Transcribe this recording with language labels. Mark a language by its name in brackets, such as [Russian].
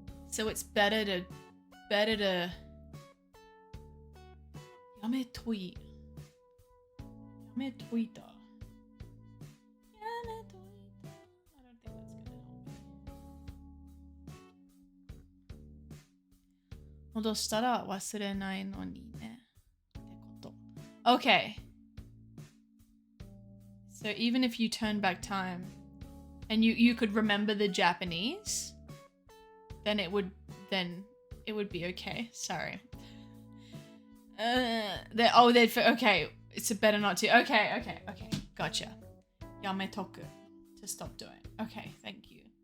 [English] So it's better to [Japanese] やめといた [English] I don't think that's gonna help me. [Japanese] 戻したら忘れないのにねってこと。 [English] Okay. So even if you turn back time and you could remember the Japanese, then it would be okay. Sorry. Okay. It's better not to. Okay. Gotcha. Yametoku. To stop doing. Okay, thank you.